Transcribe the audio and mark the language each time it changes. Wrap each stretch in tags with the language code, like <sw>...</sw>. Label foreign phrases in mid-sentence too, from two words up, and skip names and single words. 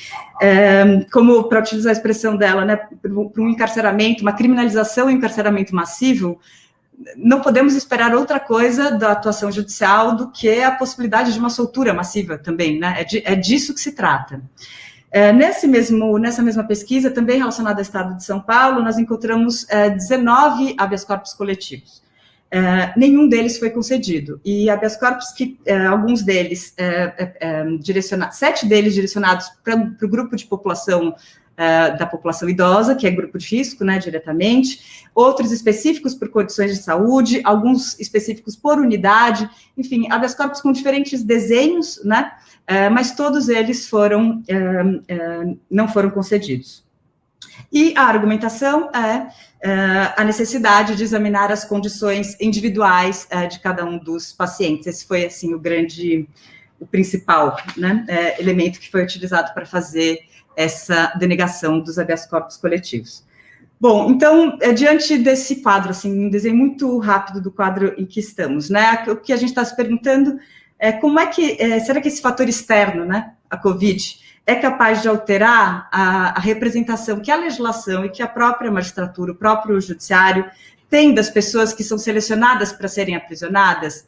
<pt>Como, para utilizar a expressão dela, né, para um encarceramento, uma criminalização e encarceramento massivo, não podemos esperar outra coisa da atuação judicial do que a possibilidade de uma soltura massiva também, né? É disso que se trata. Nessa mesma pesquisa, também relacionada ao Estado de São Paulo, nós encontramos 19</pt> <la>habeas corpus</la> <pt>coletivos. Nenhum deles foi concedido. E</pt> <la>habeas corpus</la> <pt>que, alguns deles, 7 deles direcionados para o grupo de população da população idosa, que é grupo de risco, né, diretamente, outros específicos por condições de saúde, alguns específicos por unidade, enfim,</pt> <la>habeas corpus</la> <pt>com diferentes desenhos, né, mas todos eles não foram concedidos. E a argumentação é a necessidade de examinar as condições individuais de cada um dos pacientes. Esse foi, assim, o principal, né, elemento que foi utilizado para fazer essa denegação dos</pt> <la>habeas corpus</la> <pt>coletivos. Bom, então, diante desse quadro, assim, um desenho muito rápido do quadro em que estamos, né, o que a gente está se perguntando é como é que, será que esse fator externo, né, a Covid, é capaz de alterar a representação que a legislação e que a própria magistratura, o próprio judiciário, tem das pessoas que são selecionadas para serem aprisionadas?</pt>